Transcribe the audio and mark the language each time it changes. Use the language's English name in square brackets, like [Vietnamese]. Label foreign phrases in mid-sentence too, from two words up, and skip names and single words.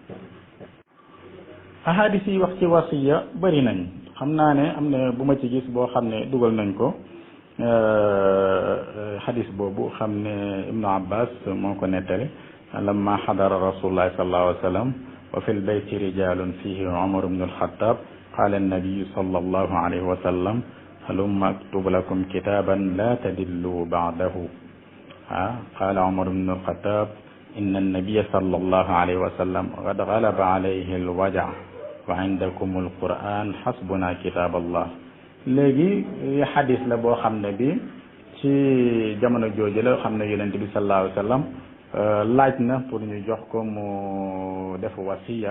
[Wolof] ahadis yi wax ci wasiya bëri nañ xam naa ne am na bu ma ci gis boo xam ne dugal nañ ko hadis boobu xam ne Ibnu Abbas moo ko nettali [Arabic] لما حضر رسول الله صلى الله عليه وسلم وفي البيت رجال فيهم عمر بن الخطاب قال النبي صلى الله عليه وسلم هلم أكتب لكم كتابا لا تضلوا بعده قال عمر بن الخطاب إن النبي صلى الله عليه وسلم قد غلب عليه الوجع وعندكم القرآن حسبنا كتاب الله. [Wolof] léegi xadis la boo xam ne bi ci jamono jooju la xam ne yonent bi [Arabic] صلى الله عليه وسلم [Wolof] laaj na pour ñu jox ko mu def wasiya.